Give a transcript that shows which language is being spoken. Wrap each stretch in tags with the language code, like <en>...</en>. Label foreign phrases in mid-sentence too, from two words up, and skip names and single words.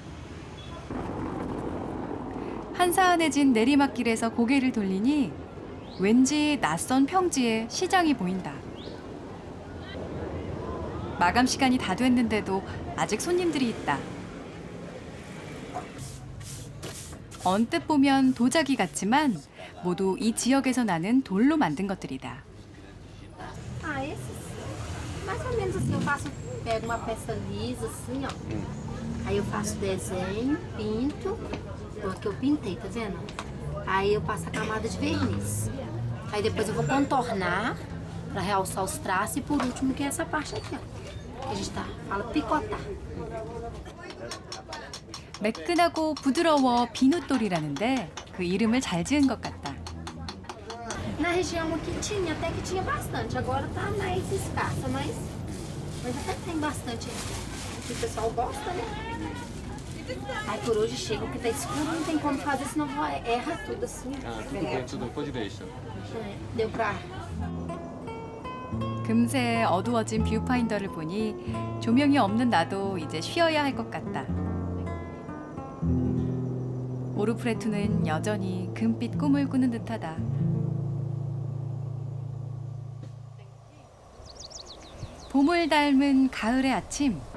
<ko>한산해진 내리막길에서 고개를 돌리니 왠지 낯선 평지에 시장이 보인다. 마감 시간이 다 됐는데도 아직 손님들이 있다. 언뜻 보면 도자기 같지만 모두 이 지역에서 나는 돌로 만든 것들이다.</ko> <pt>Ah, esses mais ou menos assim, pego uma peça lisa assim, ó. Aí eu faço desenho, pinto, que eu pintei, tá vendo? Aí eu passo a camada de verniz. Aí depois eu vou contornar para realçar os traços e por último que é essa parte aqui, ó. Que a gente fala picotar.</pt> <ko>매끈하고 부드러워 비눗돌이라는데 그 이름을 잘 지은 것 같다.</ko> <pt>Na região aqui tinha, até que tinha bastante. Agora tá mais escassa, mas até tem bastante aqui. O pessoal gosta, né? Aí por hoje chega, porque tá escuro, não tem como fazer, senão erra tudo assim. 아, tudo pode deixar. Deu pra...</pt> <ko>금세 어두워진 뷰파인더를 보니 조명이 없는 나도 이제 쉬어야 할 것 같다. 오르프레투는 여전히 금빛 꿈을 꾸는 듯하다. 봄을 닮은 가을의 아침.</ko>